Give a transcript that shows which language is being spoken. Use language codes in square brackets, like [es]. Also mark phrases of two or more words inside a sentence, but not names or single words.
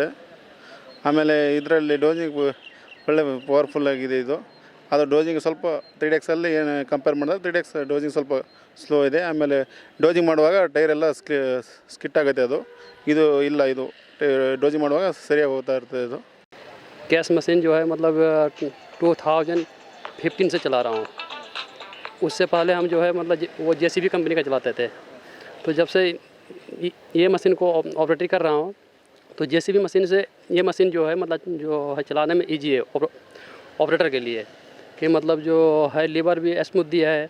[kn] ಆಮೇಲೆ ಇದರಲ್ಲಿ ಡೋಜಿಂಗ್ ಒಳ್ಳೆ ಪವರ್ಫುಲ್ ಆಗಿದೆ ಇದು. ಅದು ಡೋಜಿಂಗ್ ಸ್ವಲ್ಪ 3DX ಅಲ್ಲಿ ಏನು ಕಂಪೇರ್ ಮಾಡಿದ್ರೆ 3DX ಡೋಜಿಂಗ್ ಸ್ವಲ್ಪ ಸ್ಲೋ ಇದೆ. ಆಮೇಲೆ ಡೋಜಿಂಗ್ ಮಾಡುವಾಗ ಟೈರ್ ಎಲ್ಲ ಸ್ಕಿಟ್ ಆಗುತ್ತೆ. ಅದು ಇದು ಇಲ್ಲ, ಇದು ಡೋಜಿಂಗ್ ಮಾಡುವಾಗ ಸರಿಯಾಗಿ ಹೋಗ್ತಾ ಇರ್ತದೆ ಇದು. [hi] गैस मशीन जो है मतलब 2015 से चला रहा हूँ. उससे पहले हम जो है मतलब वो JCB कंपनी का चलाते थे. तो जब से ये मशीन को ऑपरेटिंग कर रहा हूँ तो JCB मशीन से ये मशीन जो है मतलब जो है चलाने में इजी है ऑपरेटर के लिए, कि मतलब जो है लीवर भी स्मूथ दिया है.